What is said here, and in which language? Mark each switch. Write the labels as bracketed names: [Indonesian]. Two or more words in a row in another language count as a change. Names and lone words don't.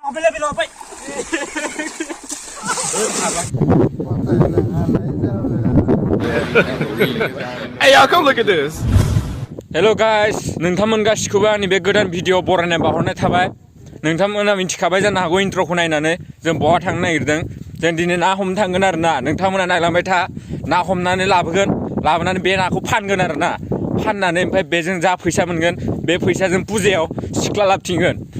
[English] Hey y'all, come look at this. Hello guys, [Bodo] नोंथांमोन गासिखौबो आंनि बे गोदान भिडिअ बरायनाय बावहरनाय थाबाय। नोंथांमोना मिन्थिखाबाय जानो हागौ इन्ट्र'खौ नायनानै जों बहा थांनो नागिरदों। जों दिनै ना हमनो थांगोन आरोना। नोंथांमोना नायलांबाय था। ना हमनानै लाबोनानै बे नाखौ फानगोन आरोना। फाननानै ओमफ्राय बेजों जा फैसा मोनगोन बे फैसाजों फुजायाव सिख्ला लाबथिंगोन।